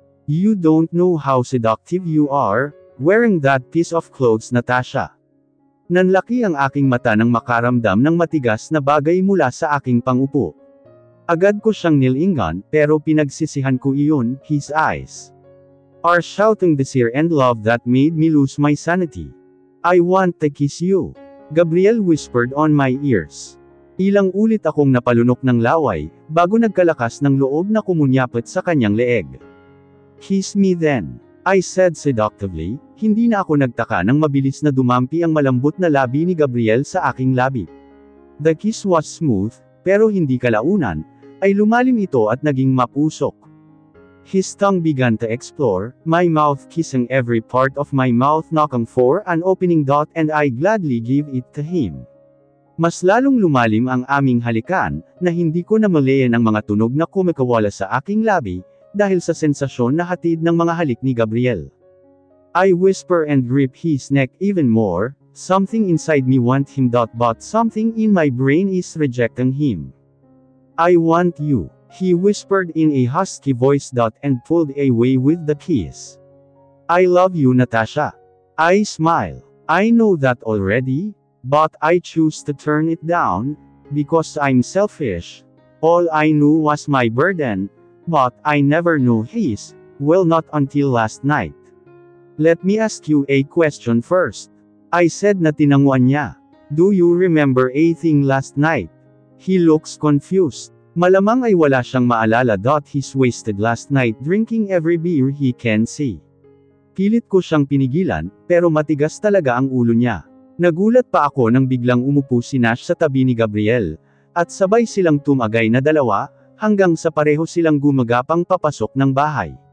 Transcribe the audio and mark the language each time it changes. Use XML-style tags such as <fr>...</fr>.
<en>"You don't know how seductive you are, wearing that piece of clothes, Natasha."</en> <tl>Nanlaki ang aking mata nang makaramdam ng matigas na bagay mula sa aking pangupo. Agad ko siyang nilingan, pero pinagsisihan ko iyon.</tl> <en>His eyes are shouting desire and love that made me lose my sanity. "I want to kiss you," Gabriel whispered on my ears.</en> <tl>Ilang ulit akong napalunok ng laway, bago nagkalakas ng loob na kumunyapit sa kanyang leeg.</tl> <en>"Kiss me then," I said seductively.</en> <tl>Hindi na ako nagtaka nang mabilis na dumampi ang malambot na labi ni Gabriel sa aking labi.</tl> <en>The kiss was smooth,</en> <tl>pero hindi kalaunan, ay lumalim ito at naging mapusok.</tl> <en>His tongue began to explore, my mouth kissing every part of my mouth, knocking for an opening dot, and I gladly gave it to him.</en> <tl>Mas lalong lumalim ang aming halikan, na hindi ko na malayan ang mga tunog na kumikawala sa aking labi, dahil sa sensasyon na hatid ng mga halik ni Gabriel.</tl> <en>I whisper and grip his neck even more. Something inside me want him, but something in my brain is rejecting him. "I want you," he whispered in a husky voice, and pulled away with the kiss. "I love you, Natasha." I smile. I know that already, but I choose to turn it down, because I'm selfish. All I knew was my burden, but I never knew his, well, not until last night. "Let me ask you a question first," I said</en> <tl>na tinanguan niya.</tl> <en>"Do you remember a thing last night?" He looks confused.</en> <tl>Malamang ay wala siyang maalala.</tl> <en>He's wasted last night drinking every beer he can see.</en> <tl>Pilit ko siyang pinigilan, pero matigas talaga ang ulo niya. Nagulat pa ako nang biglang umupo si Nash sa tabi ni Gabriel, at sabay silang tumagay na dalawa, hanggang sa pareho silang gumagapang papasok ng bahay.</tl>